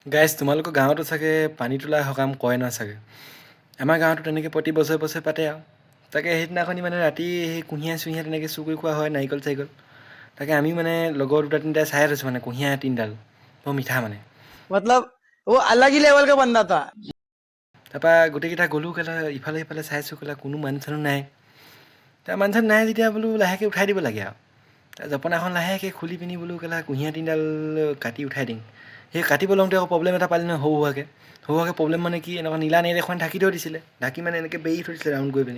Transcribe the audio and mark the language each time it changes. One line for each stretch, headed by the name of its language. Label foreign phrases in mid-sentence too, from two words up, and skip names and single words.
Assamese: গাইজ তোমালোকৰ গাঁৱতো চাগে পানী তোলা সকাম কৰে ন চাগে। আমাৰ গাঁৱতো তেনেকৈ প্ৰতি বছৰে বছৰে পাতে আৰু তাকে সেইদিনাখনি মানে ৰাতি সেই কুঁহিয়াৰ চুঁহিয়াৰ তেনেকৈ চুৰ কৰি খোৱা হয় নাৰিকল চাৰিকল। তাকে আমি মানে লগৰ দুটা তিনিটাই চাই থৈছোঁ মানে কুঁহিয়াৰ তিনিডাল বৰ মিঠা মানে।
Hindi: मतलब वो अलग ही लेवल का बंदा था।
Assamese: তাৰপৰা গোটেইকেইটা গ'লোঁ কেলা ইফালে সিফালে চাইছোঁ কেলা কোনো মানুহ চানুহ নাই। তাৰ মানুহ চানুহ নাই যেতিয়া বোলো লাহেকৈ উঠাই দিব লাগে আৰু তাৰ জপনাখন লাহেকৈ খুলি পিনি বোলো কেলা কুঁহিয়াৰ তিনিডাল কাটি উঠাই দিম। সেই কাটিব লওঁতে আকৌ প্ৰব্লেম এটা পালি নহয় সৰু সুৰাকৈ প্ৰব্লেম মানে কি এনেকুৱা নীলা নেট এখন ঢাকি থৈ দিছিলে ঢাকি মানে এনেকৈ বেৰি থৈ দিছিলে ৰাউণ্ড কৰি পিনি।